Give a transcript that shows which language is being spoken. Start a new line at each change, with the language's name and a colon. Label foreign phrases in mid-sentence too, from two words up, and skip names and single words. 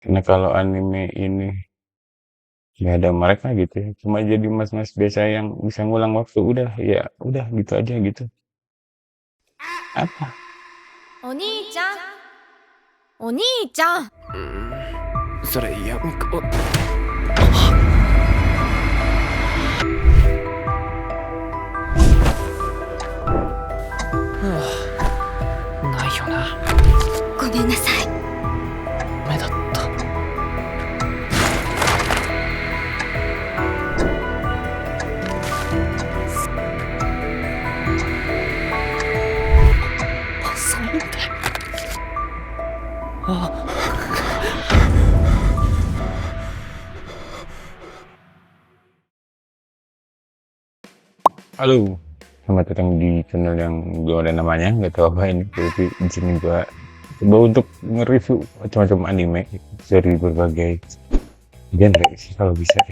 Indonesian: Karena kalau anime ini nggak ada mereka gitu ya, cuma jadi mas-mas biasa yang bisa ngulang waktu, udah ya udah gitu aja gitu. Apa?
Japanese: お兄ちゃんお兄ちゃんそれやめこないよな。ごめんなさい。ダメだった。そんであ
Indonesian: Halo, selamat datang di channel yang belum ada namanya, nggak tahu apa ini. Jadi di sini gua coba untuk nge-review macam-macam anime dari berbagai genre sih kalau bisa ya.